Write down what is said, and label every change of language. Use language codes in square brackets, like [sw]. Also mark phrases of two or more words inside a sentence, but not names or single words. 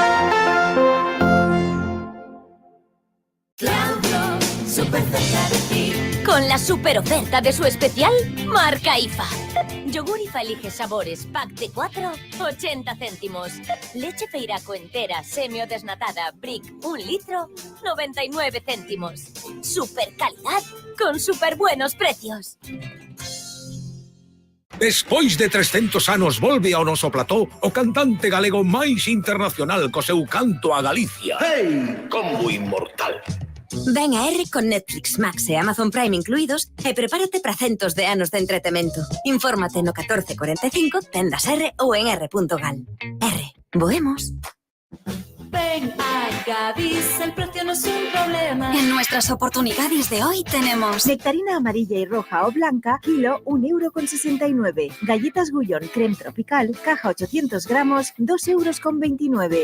[es] Claudio, súper cerca de ti. Con la super oferta de su especial, marca IFA. Yogur IFA elige sabores, pack de 4, 80 céntimos. Leche Feiraco entera, semi o desnatada, Brick, 1 litro, 99 céntimos. Super calidad, con super buenos precios. [gl] Despois de 300 anos volve ao noso plató o cantante galego máis internacional co seu canto a Galicia. Hey, combo inmortal. Ven a R con Netflix, Max e Amazon Prime incluídos e prepárate para centos de anos de entretemento. Infórmate no 1445, tendas R ou en r.gal. R, voemos. [es] Ven a Gadis, el precio no es un problema. En nuestras oportunidades de hoy tenemos nectarina amarilla y roja o blanca, kilo 1,69 €. Galletas Gullón creme tropical, caja 800 gramos, 2,29 €.